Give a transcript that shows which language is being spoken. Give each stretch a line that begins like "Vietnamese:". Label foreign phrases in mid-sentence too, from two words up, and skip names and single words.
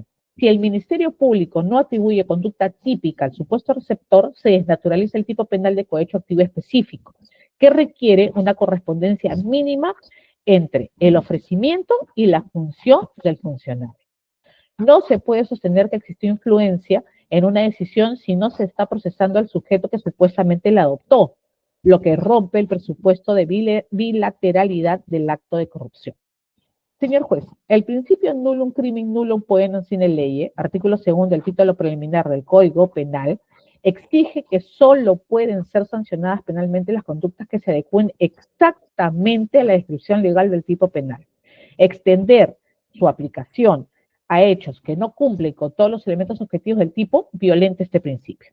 Spanish: Si el Ministerio Público no atribuye conducta típica al supuesto receptor, se desnaturaliza el tipo penal de cohecho activo específico, que requiere una correspondencia mínima entre el ofrecimiento y la función del funcionario. No se puede sostener que existió influencia en una decisión si no se está procesando al sujeto que supuestamente la adoptó, lo que rompe el presupuesto de bilateralidad del acto de corrupción. Señor juez, el principio
Latin: nullum crimen nullum poenam sine lege,
Spanish: artículo 2 del título preliminar del Código Penal, exige que solo pueden ser sancionadas penalmente las conductas que se adecúen exactamente a la descripción legal del tipo penal. Extender su aplicación a hechos que no cumplen con todos los elementos objetivos del tipo violenta este principio.